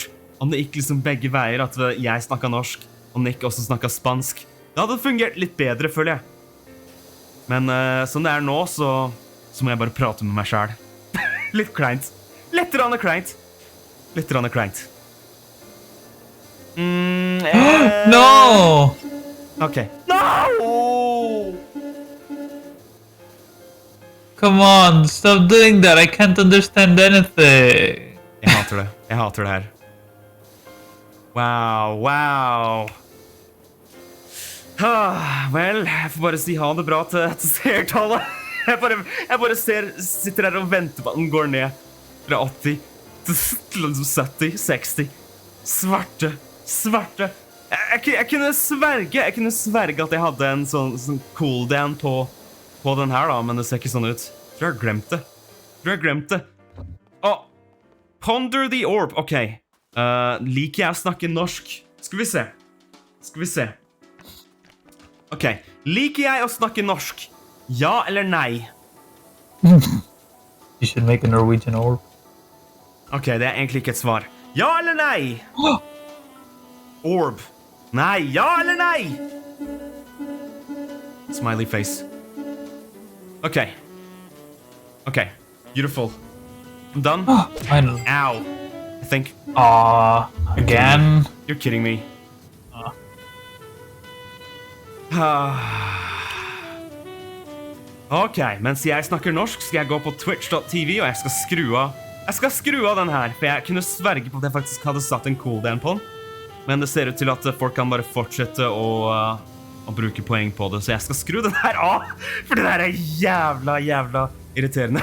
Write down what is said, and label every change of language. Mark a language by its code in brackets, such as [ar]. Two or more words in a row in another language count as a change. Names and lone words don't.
[no] Om det gikk liksom begge veier, at jeg snakket norsk, og Nick også snakket spansk. Det hadde fungert litt bedre, føler jeg. Men som det er nå, så må jeg bare prate med meg selv. Litt kleint. Litt rann kleint. Litt rann kleint. [en] No! Ok. No! Come on, stop doing that. I can't understand anything. [no] Jeg hater det. Jeg hater det her. Wow. Vel, jeg får bare si ha det bra til seertallet. Jeg bare sitter her og venter på at den går ned fra 80 til 70, 60. Svarte. Jeg kunne sverge at jeg hadde en sånn cooldown på den her da, men det ser ikke sånn ut. Jeg tror jeg har glemt det. [en] Ponder the orb. [no] Ok. Liker jeg å snakke norsk? Skal vi se. Ok. Liker jeg å snakke norsk? Ja eller nei? [en] You should make a Norwegian orb. [no] Ok, det er egentlig ikke et svar. Ja eller nei? Orb. Nei, ja eller nei? [en] Smiley face. Okay. Beautiful. I'm done. Finally. Ow. I think. Again. You're kidding me. [no] Ok, mens jeg snakker norsk, skal jeg gå på twitch.tv, og jeg skal skru av den her, for jeg kunne sverge på at jeg faktisk hadde satt en cooldown på den. Men det ser ut til at folk kan bare fortsette å bruke poeng på det, så jeg skal skru den her av, for det der er jævla irriterende.